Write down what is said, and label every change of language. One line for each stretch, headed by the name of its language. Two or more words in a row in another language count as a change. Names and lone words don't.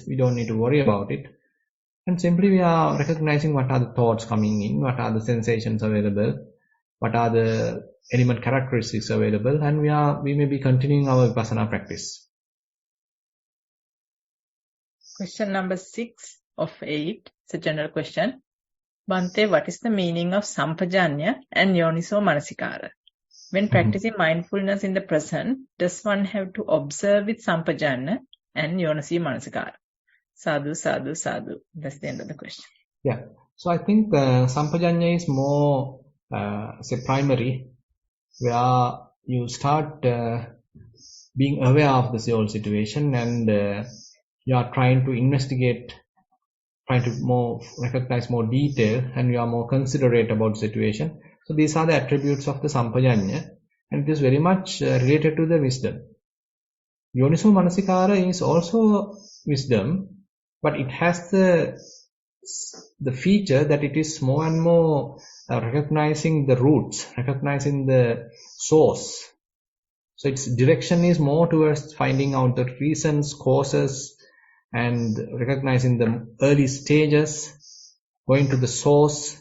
English: We don't need to worry about it. And simply we are recognizing what are the thoughts coming in, what are the sensations available, what are the element characteristics available, and we may be continuing our Vipassana practice. Question number 6 of 8 is a general question. Bhante, what is the meaning of sampajanya and
Pali: yoniso manasikara?
English: When practicing mindfulness in the present, does one have to observe with sampajanya and
Pali: yoniso manasikara? Sadhu, sadhu, sadhu.
English: That's the end of the question. Yeah. So I think sampajanya is more say primary, where you start being aware of the whole situation, and you are trying to investigate, trying to more recognize more detail, and you are more considerate about the situation. So these are the attributes of the sampajanya, and it is very much related to the wisdom.
Pali: Yoniso manasikara
English: is also wisdom, but it has the feature that it is more and more recognizing the roots, recognizing the source. So its direction is more towards finding out the reasons, causes, and recognizing the early stages, going to the source.